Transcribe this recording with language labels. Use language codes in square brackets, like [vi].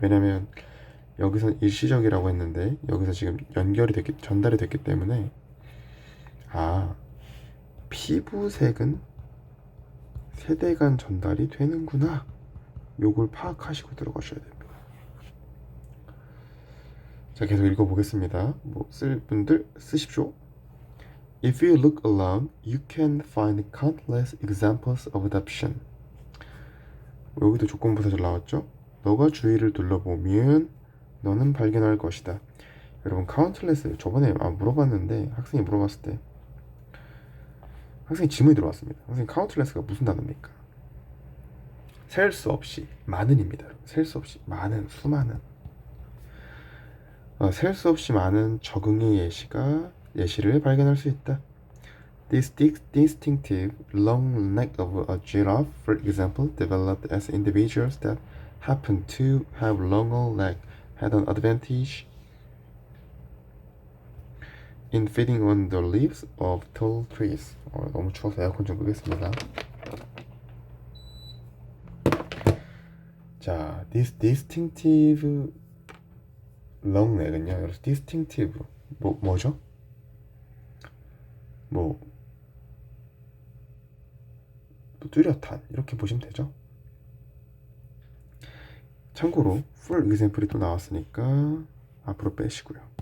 [ko] 왜냐면 여기선 일시적이라고 했는데 여기서 지금 전달이 됐기 때문에, 아, 피부색은 세대 간 전달이 되는구나, 요걸 파악하시고 들어가셔야 됩니다. 자, 계속 읽어보겠습니다. 뭐 쓸 분들 쓰십시오. [en] If you look around, you can find countless examples of adoption. [ko] 여기도 조건부사 잘 나왔죠? 너가 주위를 둘러보면 너는 발견할 것이다. 여러분 countless 저번에 물어봤는데, 학생이 물어봤을 때 학생이 질문이 들어왔습니다. 선생님, countless가 무슨 단어입니까? 셀 수 없이 많은입니다. 셀 수 없이 많은, 수많은. 셀 수 없이 많은 적응의 예시를 발견할 수 있다. [en] This distinctive long neck of a giraffe, for example, developed as individuals that happen to have longer leg had an advantage. in feeding on the leaves of tall trees. [ko] 너무 추워서 에어컨 좀 끄겠습니다. 자, this distinctive long neck 은요. 여기서 distinctive 뭐죠? 뭐 뚜렷한 이렇게 보시면 되죠. 참고로 for example 이 또 나왔으니까 앞으로 빼시고요.